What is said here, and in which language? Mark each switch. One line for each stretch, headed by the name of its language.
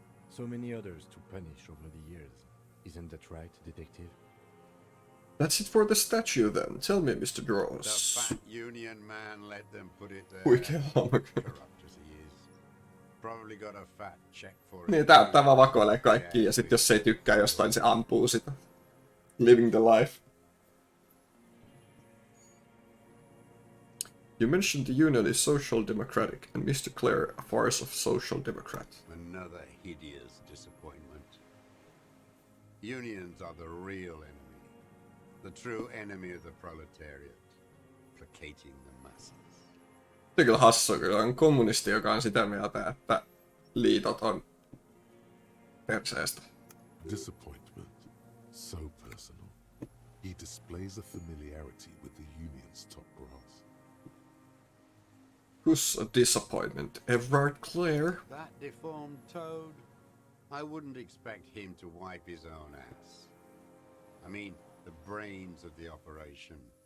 English: So many others to punish over the years. Isn't that right, detective? That's it for the statue then. Tell me, Mr. The Draws. fat union man let them put it there.
Finnish: Huikea hahmo.
English: Corrupt as he is. Probably got a fat check for it.
Finnish: Niin, tää vaan vakoilee kaikki ja sit jos se ei tykkää jostain, se ampuu sitä.
English: Living the life. You mentioned the Union is social democratic, and Mr. Clare a farce of social democrat. Another hideous disappointment. Unions are the real enemy. The true enemy of the proletariat. Placating the masses.
Finnish: Se kyllä hassua, kyllä on kommunisti, joka on sitä mieltä, että liitot on perseestä.
English: Disappointment. So personal. He displays a familiarity with the Union's top brass. Who's a disappointment? Everard Clare? That deformed toad? I wouldn't expect him to wipe his own ass. I mean, the brains of the operation.